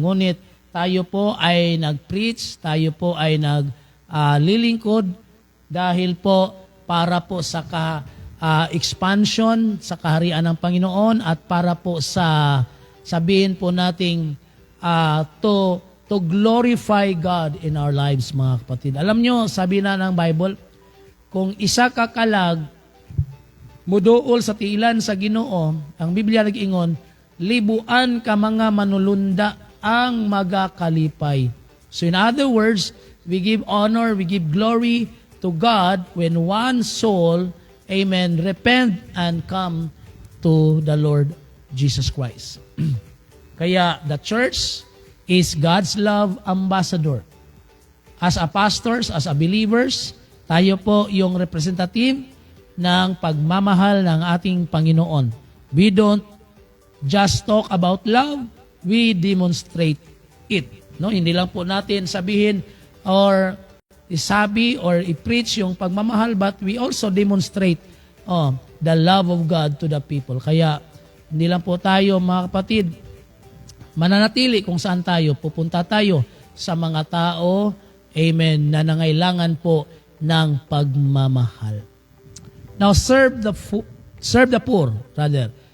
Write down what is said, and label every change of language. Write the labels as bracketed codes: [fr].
[tl] Ngunit tayo po ay nag-preach, tayo po ay naglilingkod dahil po para po sa expansion sa kaharian ng Panginoon at para po sa sabihin po nating [en] to glorify God in our lives, [tl] mga kapatid. Alam nyo, sabi na ng Bible, [ceb] kung isa ka kalag, muduol sa tiilan sa Ginoo, ang Biblia nag-ingon, libuan ka mga manulunda ang magakalipay. [en] So in other words, we give honor, we give glory to God when one soul, amen, repent and come to the Lord Jesus Christ. Kaya the church is God's love ambassador. As a pastors, as a believers, [tl] tayo po yung representative ng pagmamahal ng ating Panginoon. [en] We don't just talk about love, we demonstrate it. No, [tl] hindi lang po natin sabihin or isabi or i-preach yung pagmamahal, [en] but we also demonstrate the love of God to the people. [tl] Kaya hindi lang po tayo, mga kapatid, mananatili kung saan tayo, pupunta tayo sa mga tao, amen, na nangailangan po ng pagmamahal. [en] Now, serve the poor, rather.